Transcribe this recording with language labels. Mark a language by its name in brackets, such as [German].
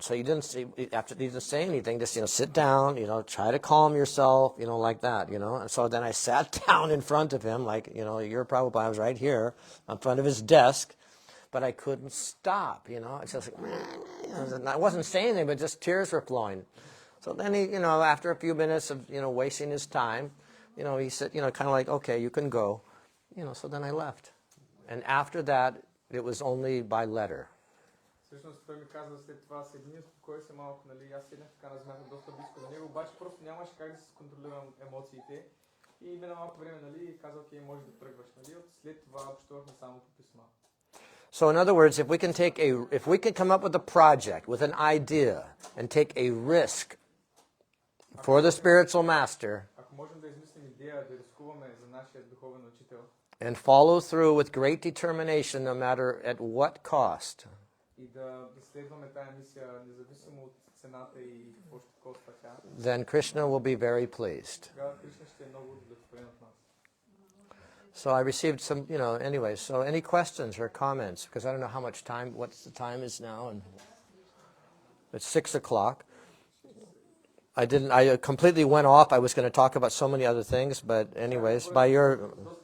[English] So he didn't say anything, just, sit down, try to calm yourself, like that, And so then I sat down in front of him, like, you're Prabhupada, I was right here in front of his desk, but I couldn't stop, It's just like, I wasn't saying anything, but just tears were flowing. So then he, after a few minutes of, wasting his time, he said, kind of like, okay, you can go, so then I left. And after that, it was only by letter. [Bulgarian] Всъщност той ми каза след това, седни, успокой се малко, нали, аз седнах така, размяхме доста близко до него, обаче просто нямаше как да си контролирам емоциите. И мина малко време, нали, и каза, окей, може да тръгваш, нали, след това общувахме само по писма. [English] So in other words, if we can come up with a project, with an idea, and take a risk for the spiritual master, [Bulgarian] Ако можем да измислим идея, да рискуваме за нашия духовен учител, [English] and follow through with great determination, no matter at what cost, [Bulgarian] и да следваме тая мисия, независимо от цената и какво ще коства тя, [English] then Krishna will be very pleased. [Bulgarian] тогава Кришна ще е много удовлетворен от нас. [English] So I received some, anyway, so any questions or comments? Because I don't know how much time, what the time is now, and it's 6 o'clock. I completely went off. I was going to talk about so many other things, but anyways, by your...